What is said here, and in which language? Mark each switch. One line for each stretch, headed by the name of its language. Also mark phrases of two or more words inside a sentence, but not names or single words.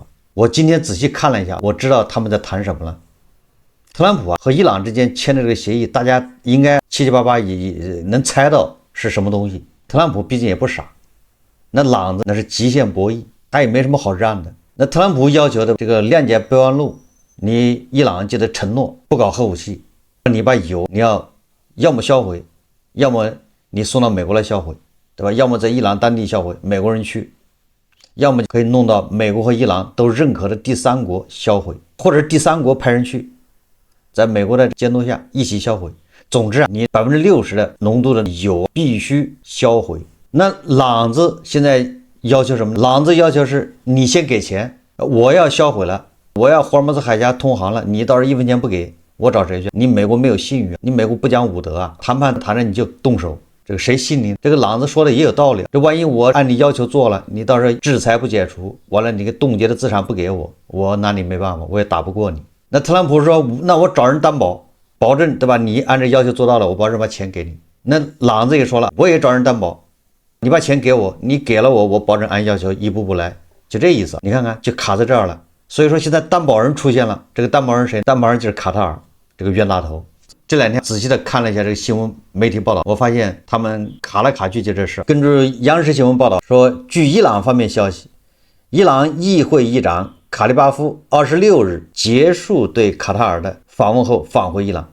Chinese: 我今天仔細看了一下，我知道他們在談什麼了。特朗普和伊朗之間簽的這個協議，大家應該七七八八也能猜到是什麼東西。特朗普畢竟也不傻，那朗子那是極限博弈，他也沒什麼好讓的。那特朗普要求的這個諒解備忘錄，你伊朗就得承諾不搞核武器，你把油你要麼銷毀，要麼你送到美國來銷毀，對吧？要麼在伊朗當地銷毀，美國人去，要麼可以弄到美國和伊朗都認可的第三國銷毀，或者是第三國派人去，在美國的監督下一起銷毀。總之你60%的濃度的油必須銷毀。那朗子現在要求什麼？朗子要求是你先給錢，我要銷毀了，我要霍爾木茲海峽通航了，你到時候1分錢不給，我找誰去？你美國沒有信譽，你美國不講武德談判談着你就動手，這個誰信你？這個朗子說的也有道理，這萬一我按你要求做了，你到時候制裁不解除，完了你個凍結的資產不給我，我拿你沒辦法，我也打不過你。那特朗普說，那我找人擔保，保證，对吧？你按照要求做到了，我保證把錢給你。那朗子也說了，我也找人擔保，你把錢給我，你給了我，我保證按要求一步步來，就這意思。你看看，就卡在這兒了。所以說現在擔保人出現了，這個擔保人誰？擔保人就是卡塔爾這個冤大頭。這2天仔細的看了一下這個新聞媒體報道，我發現他們卡來卡去就這事。根據央視新聞報道說，據伊朗方面消息，伊朗議會議長卡利巴夫26日結束對卡塔爾的訪問後返回伊朗。